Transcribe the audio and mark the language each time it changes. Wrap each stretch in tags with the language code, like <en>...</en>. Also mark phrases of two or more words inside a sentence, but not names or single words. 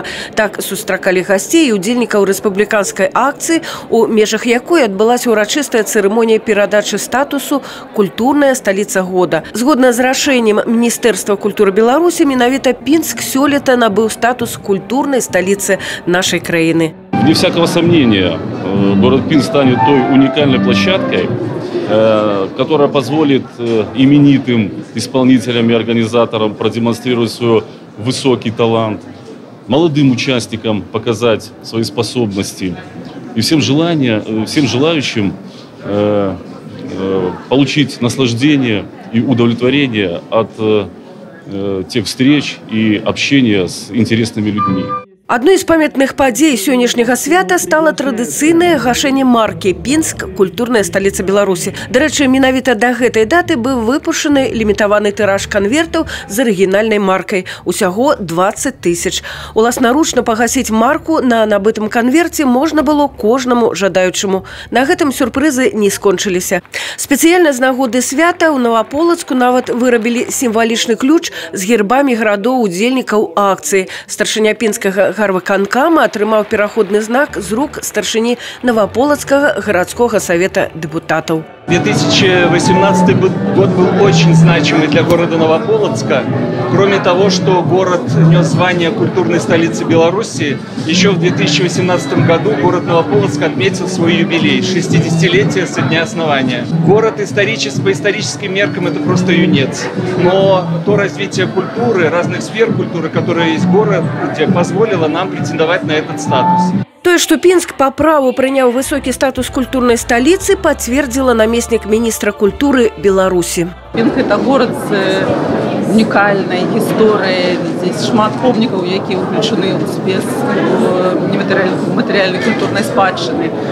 <be>Так сустракалі гасцей і удзельнікаў рэспубліканскай акцыі, у межах якой адбылася ўрачыстая цырымонія перадачы статусу «Культурная сталіца года». Згодна з рашэннем Міністэрства культуры Беларусі, менавіта Пінск сёлета набыў статус культурнай сталіцы нашай краіны.</be> <ru>Вне всякого сомнения, город Пинск станет той уникальной площадкой, которая позволит именитым исполнителям и организаторам продемонстрировать свой высокий талант, молодым участникам показать свои способности и всем желающим получить наслаждение и удовлетворение от тех встреч и общения с интересными людьми.</ru> <be>Адной з памятных падзей сённяшняга свята стала традыцыйнае гашэнне маркі «Пінск. Культурная сталіца Беларусі». Дарэчы, менавіта да гэтай даты быў выпушчаны лімітаваны тыраж канвертаў з арыгінальнай маркай. Усяго 20 тысяч. Уласнаручна пагасіць марку на набытым канверце можна было кожнаму жадаючаму. На гэтым сюрпрызы не скончыліся. Спецыяльна з нагоды свята ў Новаполацку нават вырабілі сімвалічны ключ з гербамі гарадоў удзельнікаў акцыі. Старшыня пінскага гарвыканкама атрымаў пераходны знак з рук старшыні Новополацкага гарадскога савета дэпутатаў.</be> <ru>2018 год был очень значимый для города Новополоцка. Кроме того, что город нес звание культурной столицы Беларуси, еще в 2018 году город Новополоцк отметил свой юбилей – 60-летие со дня основания. Город по историческим меркам – это просто юнец. Но то развитие культуры, разных сфер культуры, которое есть в городе, позволило нам претендовать на этот статус.</ru> <be>Тое, што Пінск па праву прыняў высокі статус культурнай сталіцы, пацвердзіла намеснік міністра культуры Беларусі. Пінск –</be> <ru>это город</ru> <be>з унікальнай гісторыяй. Здесь шмат помнікаў, якія ўключаны ў спіс матэрыяльнай культурнай спадчыны.</be>